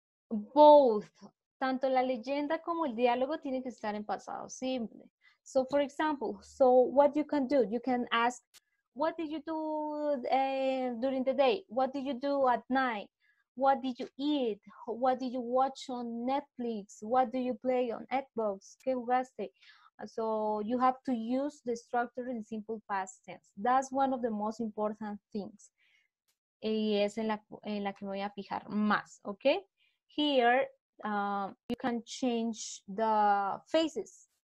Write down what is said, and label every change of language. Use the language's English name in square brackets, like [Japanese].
[Spanish] Both, tanto la leyenda como el diálogo tienen que estar en pasado simple. [English] So for example, so what you can do, you can ask, what did you do during the day? What did you do at night? What did you eat? What did you watch on Netflix? What do you play on Xbox? [Spanish] ¿Qué jugaste? [English] So you have to use the structure in simple past tense. That's one of the most important things. [Spanish] Y es en la que me voy a fijar más, ¿ok? [English] Here, you can change the faces.